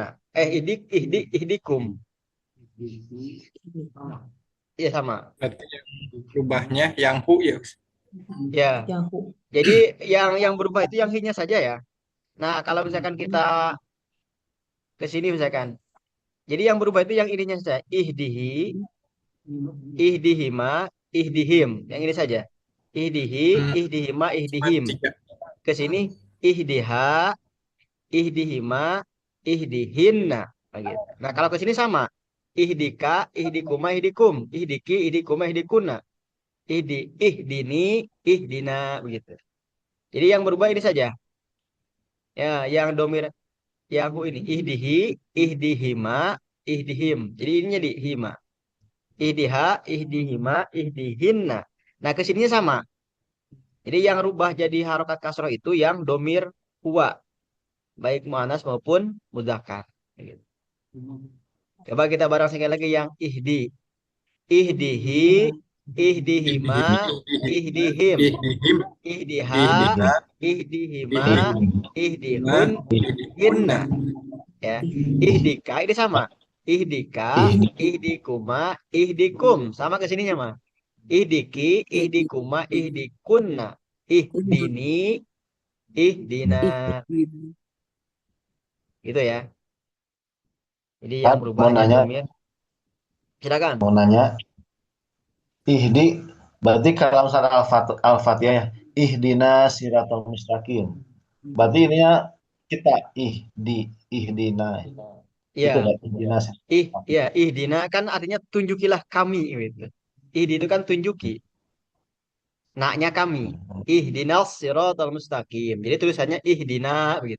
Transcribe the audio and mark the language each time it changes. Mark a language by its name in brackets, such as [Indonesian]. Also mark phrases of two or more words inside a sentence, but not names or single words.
[Indonesian] Ihdikum. Iya sama. Berarti yang berubahnya yang hu ya. Ya. Yang hu. Jadi yang berubah itu yang hi-nya saja ya. Nah, kalau misalkan kita ke sini misalkan. Jadi yang berubah itu yang ininya saja. [Arabic] Ihdihi, ihdihima, ihdihim. [Indonesian] Yang ini saja. [Arabic] Ihdihi, ihdihima, [Indonesian] Cuma ihdihim. tiga. Ke sini [Arabic] ihdiha, ihdihima, ihdihinna. [Indonesian] Nah, gitu. Nah, kalau ke sini sama. [Arabic] Ihdika, ihdikuma, ihdikum. Ihdiki, ihdikuma, ihdikunna. [Indonesian] Ihdini, ihdina. Begitu. Jadi yang berubah ini saja. Ya, yang domir yang aku ini. [Arabic] Ihdihi, ihdihima, ihdihim. [Indonesian] Jadi ininya di hima. [Arabic] Ihdiha, ihdihima, ihdihinna. [Indonesian] Nah, kesininya sama. Jadi yang rubah jadi harokat kasroh itu yang domir huwa. Baik mu'anas maupun mudzakkar. Gitu. Coba kita bareng sekali lagi yang ihdi. [Arabic] Ihdihi, ihdihima, ihdihim. [Indonesian] Ihdihim, Ihdiha, ihdiha, ihdihima, ihdihim, [Arabic] ihdihun, hinna. [Indonesian] Ya. Ihdika ini sama. [Arabic] Ihdika, ihdikuma, ihdikum. [Indonesian] Sama ke sininya mah. [Arabic] Ihdiki, ihdikuma, ihdikunna. [Indonesian] Ihdini, ihdina. Gitu ya. Jadi yang Tad, berubah mau hanya nanya, domir. Silakan. mau nanya. Ihdi, berarti kalau misalkan Al-Fatihah ya, [Arabic] ihdina siratal mustaqim. [Indonesian] Berarti ininya kita ihdina. Itu Iya. kan ihdina. Ya, ihdina kan artinya tunjukilah kami gitu. Ihdi itu kan tunjuki. Naknya kami. [Arabic] Ihdinas siratal mustaqim. [Indonesian] Jadi tulisannya ihdina begitu.